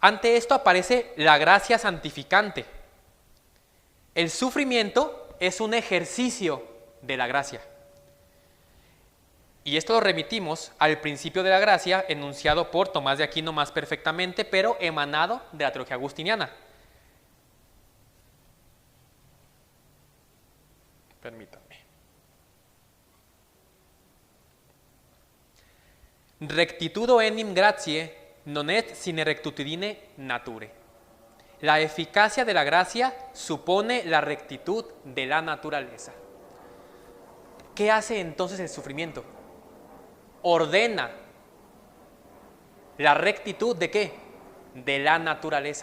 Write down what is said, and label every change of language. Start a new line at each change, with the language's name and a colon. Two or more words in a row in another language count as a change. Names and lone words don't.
Spanish: Ante esto aparece la gracia santificante. El sufrimiento es un ejercicio de la gracia. Y esto lo remitimos al principio de la gracia enunciado por Tomás de Aquino más perfectamente, pero emanado de la teología agustiniana. Permítanme.
Latin: Rectitudo enim gratiae non est sine rectitudine nature.
Spanish: La eficacia de la gracia supone la rectitud de la naturaleza. ¿Qué hace entonces el sufrimiento? Ordena la rectitud ¿de qué? De la naturaleza.